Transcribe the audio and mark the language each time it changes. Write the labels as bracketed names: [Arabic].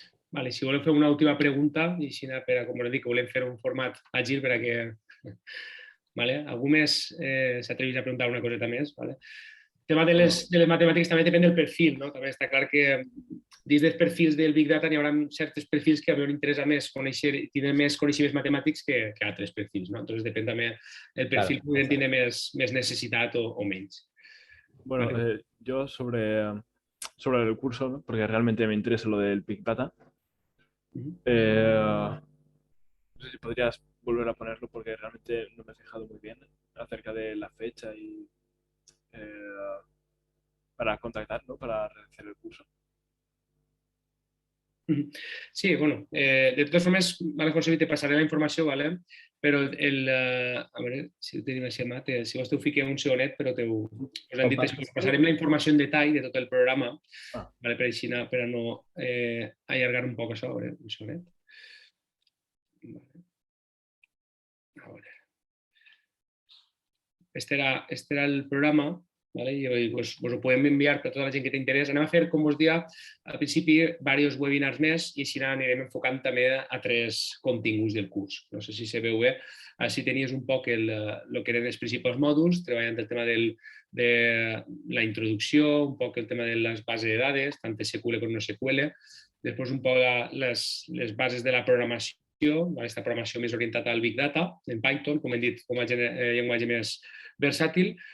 [Catalan] Vale, si voleu fer una última pregunta, i així, com us dic, volem fer un format àgil per a que... Vale? Algú més s'atrevís a preguntar una coseta més? Vale? tema de les matemàtiques també depèn del perfil, no? També està clar que dins dels perfils del Big Data n'hi haurà certs perfils que a mi m'interessa més conèixer i tindre més coneixements matemàtics que altres perfils, no? Entonces depèn també el perfil que podem tindre més necessitat o menys. [Spanish] Bueno, yo sobre el curso, ¿no? Porque realmente me interesa lo del Big Data. No sé si podrías volver a ponerlo porque realmente no me he fijado muy bien acerca de la fecha y para contactar, ¿no? Para realizar el curso. [Catalan] Sí, bueno, de totes formes, vale, José, te passaré la informació, vale? Però a veure si ho tenim així, si vols t'ho fiquem un segonet, però us han dit que us passarem la informació en detall de tot el programa, vale, per així, per a no allargar un poc això, a veure, un segonet. A veure. [Spanish] Este era el programa, ¿vale? [Catalan] I us ho podem enviar per a tota la gent que t'interessa. Anem a fer, com us dia, al principi, diversos webinars més i així anirem enfocant també a 3 continguts del curs. No sé si se veu bé. Així tenies un poc el que eren els principals mòduls, treballant el tema de la introducció, un poc el tema de les bases de dades, tant SQL com no SQL, després un poc les bases de la programació, aquesta programació més orientada al Big Data, en Python, com hem dit, com a llenguatge més versàtil.